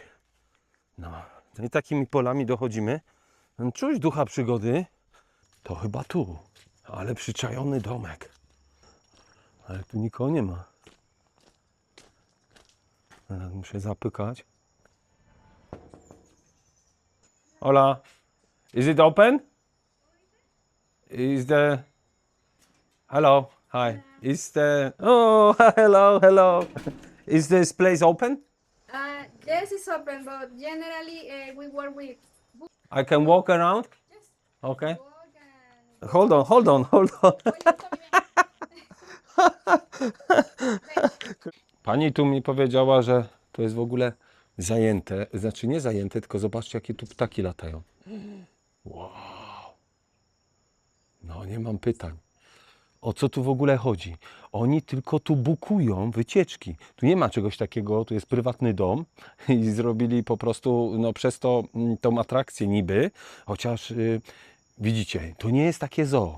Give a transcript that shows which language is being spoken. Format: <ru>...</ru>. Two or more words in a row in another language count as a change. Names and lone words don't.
<pl>No i takimi polami dochodzimy. Czuć ducha przygody, to chyba tu, ale przyczajony domek. Ale tu nikogo nie ma. Teraz muszę zapykać.</pl> <es>Hola,</es> <en>is it open? Is the... Hello, hi. Is the... Oh, hello. Is this place open? Yes, it's open, but generally we work with I can walk around? yes, Okay. walk and Hold on, hold on, hold on.</en> <es>oye, esto bien.</es> <pl>Pani tu mi powiedziała, że to jest w ogóle zajęte. Znaczy nie zajęte, tylko zobaczcie, jakie tu ptaki latają. Wow. No nie mam pytań. O co tu w ogóle chodzi? Oni tylko tu bukują wycieczki. Tu nie ma czegoś takiego, tu jest prywatny dom i zrobili po prostu no, przez to tą atrakcję niby, chociaż widzicie, to nie jest takie zoo.</pl>